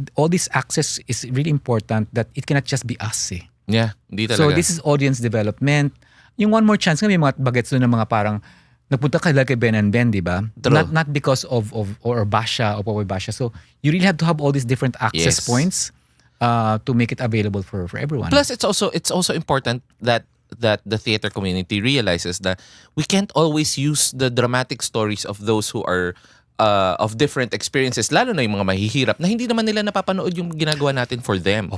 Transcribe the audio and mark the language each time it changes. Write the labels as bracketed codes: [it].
[en] All this access is really important that it cannot just be us, [tl] eh. Yeah, hindi talaga. [en] So, this is audience development. [tl] Yung One More Chance, may mga bagets doon ng mga parang, nagpunta ka kay Ben and Ben, di ba? [en] Not because of or Basha or Popoy Basha. So, you really have to have all these different access points to make it available for everyone. Plus, it's also important that the theater community realizes that we can't always use the dramatic stories of those who are of different experiences, [tl] lalo na yung mga mahihirap na hindi naman nila napapanood yung ginagawa natin [en] for them.